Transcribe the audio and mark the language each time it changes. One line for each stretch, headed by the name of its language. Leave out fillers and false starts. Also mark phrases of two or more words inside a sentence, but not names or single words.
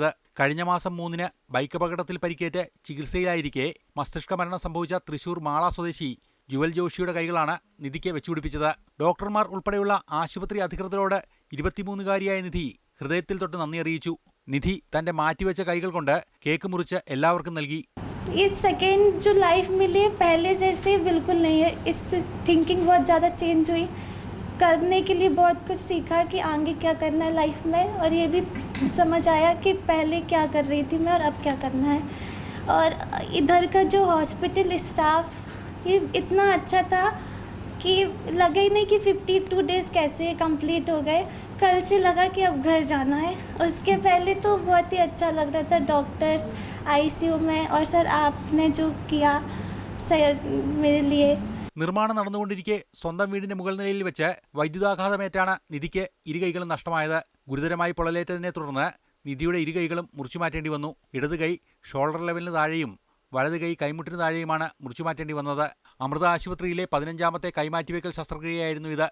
Malayalam: കഴിഞ്ഞ മാസം 3-ന് ബൈക്ക് അപകടത്തിൽ പരിക്കേറ്റ് ചികിത്സയിലായിരിക്കെ മസ്തിഷ്ക മരണം സംഭവിച്ച തൃശൂർ മാള സ്വദേശി ജുവൽ ജോഷിയുടെ കൈകളാണ് നിധിക്ക് വെച്ചുപിടിപ്പിച്ചത്. ഡോക്ടർമാർ ഉൾപ്പെടെയുള്ള ആശുപത്രി അധികൃതരോട് 23-കാരിയായ നിധി ഹൃദയത്തിൽ തൊട്ട് നന്ദി അറിയിച്ചു. നിധി തന്റെ മാറ്റിവെച്ച കൈകൾ കൊണ്ട് കേക്ക് മുറിച്ച് എല്ലാവർക്കും നൽകി.
Hindi: इस सेकेंड जो लाइफ मिली है पहले जैसे बिल्कुल नहीं है. इस थिंकिंग बहुत ज़्यादा चेंज हुई. करने के लिए बहुत कुछ सीखा कि आगे क्या करना है लाइफ में, और ये भी समझ आया कि पहले क्या कर रही थी मैं और अब क्या करना है. और इधर का जो
English: hospital staff
Hindi: ये इतना अच्छा था कि लगा ही नहीं कि 52 डेज़ कैसे कंप्लीट हो गए. कल से लगा कि अब घर जाना है. उसके पहले तो बहुत ही अच्छा लग रहा था. डॉक्टर्स ICU में और सर आपने जो किया मेरे लिए.
Malayalam: നിർമ്മാണം നടന്നുകൊണ്ടിരിക്കെ സ്വന്തം വീടിന്റെ മുകൾ നിലയിൽ വെച്ച് വൈദ്യുതാഘാതമേറ്റാണ് നിധിക്ക് ഇരുകൈകളും നഷ്ടമായത്. ഗുരുതരമായി പൊള്ളലേറ്റതിനെ തുടർന്ന് നിധിയുടെ ഇരുകൈകളും മുറിച്ചുമാറ്റേണ്ടി വന്നു. ഇടത് കൈ ഷോൾഡർ ലെവലിന് താഴെയും വലത് കൈ കൈമുട്ടിന് താഴെയുമാണ് മുറിച്ചുമാറ്റേണ്ടി വന്നത്. അമൃത ആശുപത്രിയിലെ 15ാമത്തെ കൈമാറ്റിവെക്കൽ ശസ്ത്രക്രിയയായിരുന്നു ഇത്.